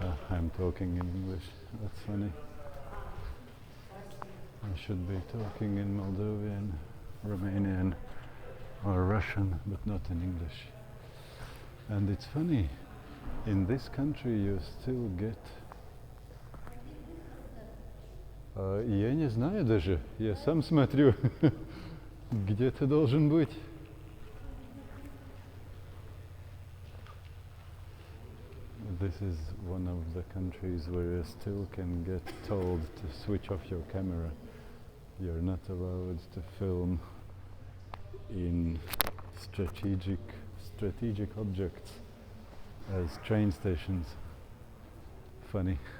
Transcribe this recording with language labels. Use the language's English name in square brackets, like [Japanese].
[English] I'm talking in English. That's funny. I should be talking in Moldovan, Romanian, or Russian, but not in English. And it's funny. In this country you still get... [Russian] Я не знаю даже, я сам смотрю, где ты должен быть. [English] This is one of the countries where you still can get told to switch off your camera. You're not allowed to film in strategic objects as train stations. Funny.